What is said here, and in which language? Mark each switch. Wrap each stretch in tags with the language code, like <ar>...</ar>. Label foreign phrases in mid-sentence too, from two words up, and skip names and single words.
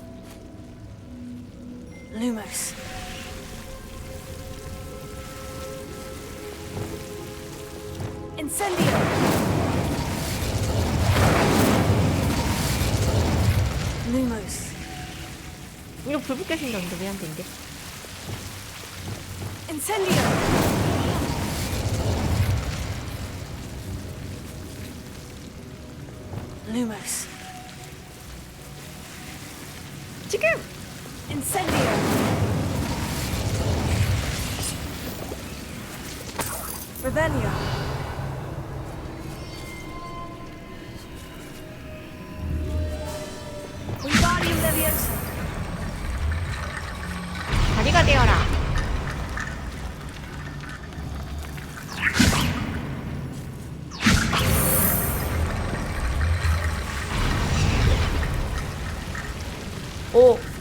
<la>Lumos. Incendio. Lumos.</la> <ko>이거 불 붙게 생겼는데 왜 안 된대?</ko> <la>Incendio. Lumos.</la> <ko>지금!</ko> <la>Incendio. Revelio. Wingardium Leviosa.</la> <ko>다리가 되어라. 오.</ko>